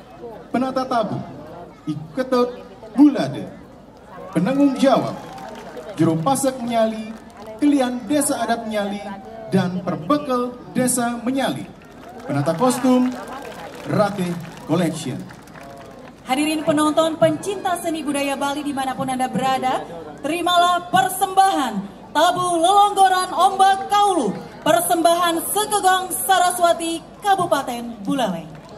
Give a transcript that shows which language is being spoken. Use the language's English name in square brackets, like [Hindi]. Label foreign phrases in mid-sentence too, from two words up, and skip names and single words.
[Indonesian] penata tabu, iketut bulade, penanggung jawab, juru pasak Menyali, kelian desa adat Menyali, dan perbekal desa Menyali. Penata kostum, Ratih Collection. Hadirin penonton pencinta seni budaya Bali dimanapun Anda berada, terimalah persembahan Tabu Lelonggoran Ombak Kaulu, persembahan Sekegong Saraswati Kabupaten Buleleng.